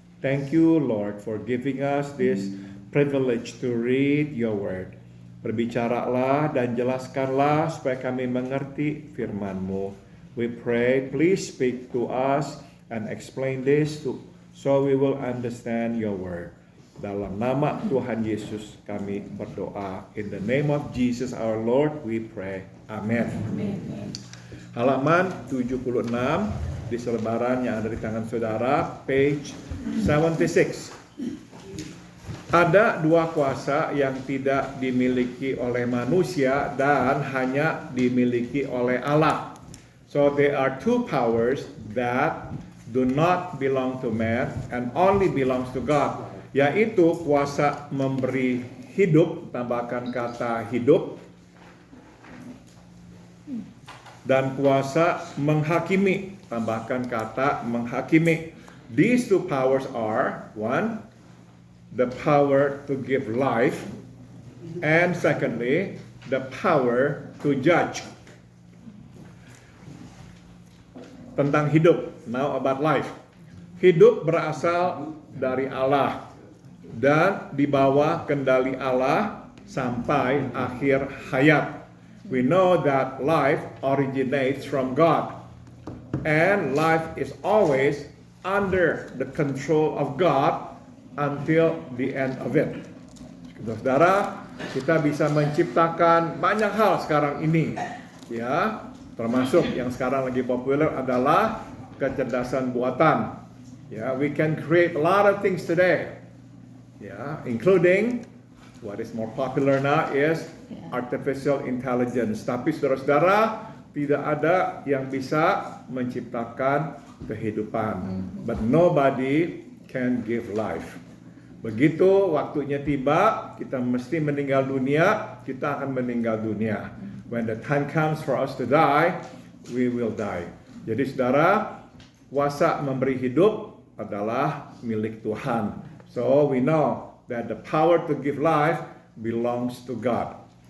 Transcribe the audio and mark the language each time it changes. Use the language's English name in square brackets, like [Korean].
[English] Thank you, Lord, for giving us this privilege to read your word. [Indonesian] Berbicaralah dan jelaskanlah supaya kami mengerti firman-Mu. [English] We pray, please speak to us and explain this so we will understand your word. [Indonesian] Dalam nama Tuhan Yesus kami berdoa. [English] In the name of Jesus our Lord we pray. [Indonesian] Amen. Amen. Halaman 76 di selebaran yang ada di tangan saudara, [English] page 76. [Indonesian] Ada dua kuasa yang tidak dimiliki oleh manusia dan hanya dimiliki oleh Allah. [English] So there are two powers that do not belong to man and only belongs to God, [Indonesian] yaitu kuasa memberi hidup, tambahkan kata hidup, dan kuasa menghakimi, tambahkan kata menghakimi. [English] These two powers are, one, the power to give life, and secondly, the power to judge. [Indonesian] Tentang hidup, [English] now about life. [Indonesian] Hidup berasal dari Allah dan di bawah kendali Allah sampai akhir hayat. [English] We know that life originates from God, and life is always under the control of God until the end of it. [Indonesian] Saudara, kita bisa menciptakan banyak hal sekarang ini, ya, termasuk yang sekarang lagi populer adalah kecerdasan buatan. [English] Ya, we can create a lot of things today, ya, including what is more popular now is artificial intelligence. [Indonesian] Tapi saudara-saudara, tidak ada yang bisa menciptakan kehidupan. [English] But nobody can give life. [Indonesian] Begitu waktunya tiba, kita mesti meninggal dunia, kita akan meninggal dunia. [English] When the time comes for us to die, we will die. [Indonesian] Jadi saudara, kuasa memberi hidup adalah milik Tuhan. [English] So we know that the power to give life belongs to God.